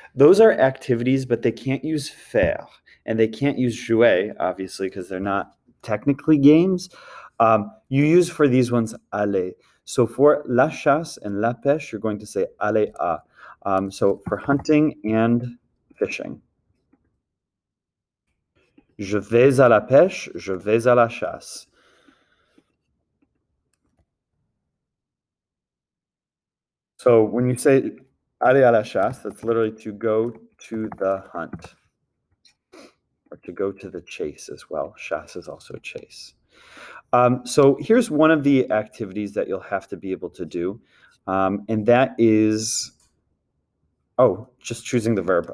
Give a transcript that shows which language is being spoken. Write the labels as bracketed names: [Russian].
[English] Those are activities, but they can't use faire and they can't use jouer, obviously, because they're not technically games. You use for these ones aller. So for la chasse and la pêche, you're going to say aller à. So for hunting and fishing. [French] Je vais à la pêche, je vais à la chasse. [English] So when you say [French] aller à la chasse, [English] that's literally to go to the hunt or to go to the chase as well. Chasse is also chase. So here's one of the activities that you'll have to be able to do, and that is, oh, just choosing the verb.